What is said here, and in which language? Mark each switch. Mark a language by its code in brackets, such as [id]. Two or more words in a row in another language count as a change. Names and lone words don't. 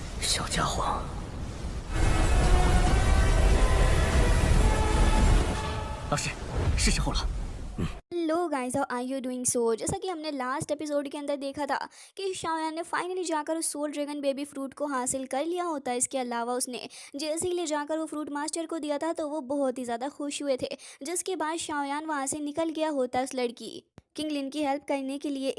[zh] 小家伙， 老师，是时候了。 [en] Hello guys, How are you doing? [hi] सो जैसा कि हमने [en] last episode [hi] के अंदर देखा था कि शाओयान ने फाइनली जाकर उस सोल ड्रैगन बेबी फ्रूट को हासिल कर लिया होता है। इसके अलावा उसने जैसे ही ले जाकर वो फ्रूट मास्टर को दिया था तो वो बहुत ही ज़्यादा खुश हुए थे, जिसके बाद शाओयान वहाँ से निकल गया होता है उस लड़की किंग लिन की हेल्प करने के लिए।